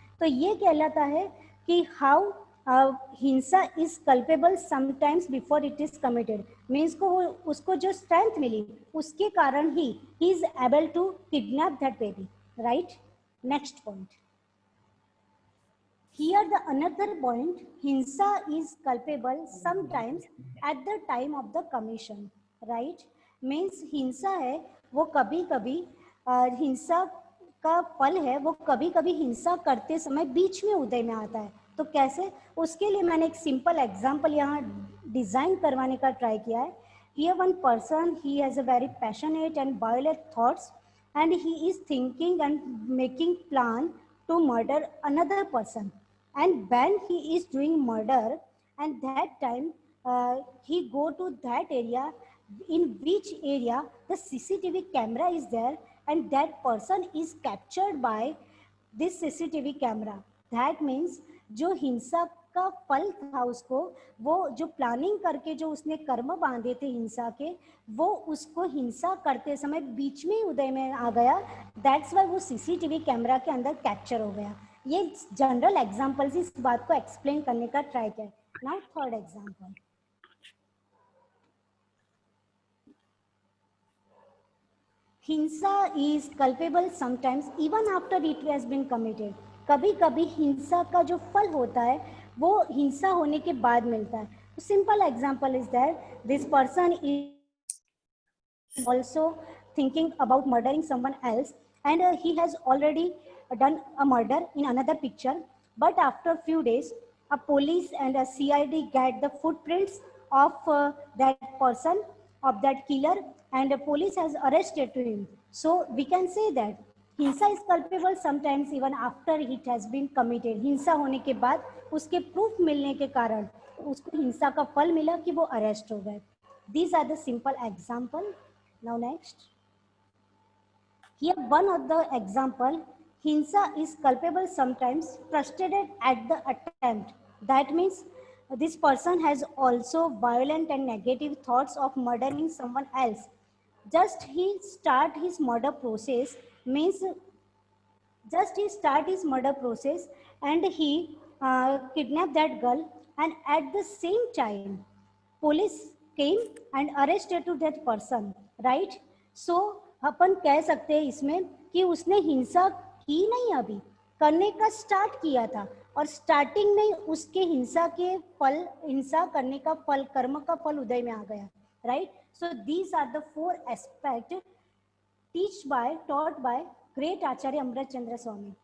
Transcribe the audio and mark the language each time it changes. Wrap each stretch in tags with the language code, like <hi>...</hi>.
<hi>तो ये कहलाता है कि</hi> <en>How hinsa is culpable sometimes before it is committed. Means</en> <hi>को उसको जो स्ट्रेंथ मिली उसके कारण</hi> <en>ही is able to kidnap that baby. Right. Next point. Here the another point, hinsa is culpable sometimes at the time of the commission, right?</en> <hi>Means हिंसा है वो कभी कभी हिंसा का फल है, वो कभी कभी हिंसा करते समय बीच में उदय में आता है. तो कैसे, उसके लिए मैंने एक सिंपल एग्जांपल यहाँ डिजाइन करवाने का ट्राई किया है.</hi> <en>Here one person, he has a very passionate and violent thoughts and he is thinking and making plan to murder another person. And when he is doing murder, and that time he go to that area, in which area the CCTV camera is there, and that person is captured by this CCTV camera.</en> <hi>That means जो हिंसा का फल था उसको, वो जो planning करके जो उसने कर्म बांधे थे हिंसा के, वो उसको हिंसा करते समय बीच में ही उदय में आ गया. दैट्स वाई वो सीसीटीवी कैमरा के अंदर कैप्चर हो गया. ये जनरल एग्जांपल से इस बात को एक्सप्लेन करने का ट्राई किया.</hi> <en>Now third example, hinsa is culpable sometimes even after it has been committed.</en> <hi>कभी कभी हिंसा का जो फल होता है वो हिंसा होने के बाद मिलता है.</hi> <en>Simple example is that this person is also thinking about murdering someone else and he has already done a murder in another picture, but after few days a police and a CID get the footprints of that person, of that killer, and the police has arrested him. So we can say that hinsa is culpable sometimes even after it has been committed.</en> <hi>हिंसा होने के बाद उसके proof मिलने के कारण उसको हिंसा का फल मिला कि वो अरेस्ट हो गए.</hi> <en>These are the simple example. Now next. Here one of the example, hinsa is culpable sometimes frustrated at the attempt. That means this person has also violent and negative thoughts of murdering someone else. Just he start his murder process, means just he start his murder process and he kidnapped that girl, and at the same time police came and arrested to that person, right?</en> <hi>So अपन कह सकते हैं इसमें कि उसने हिंसा की नहीं, अभी करने का स्टार्ट किया था, और स्टार्टिंग में उसके हिंसा के फल, हिंसा करने का फल, कर्म का फल उदय में आ गया, right?</hi> <en>So these are the 4 aspect taught by great Acharya Amrit Chandra Swami.</en>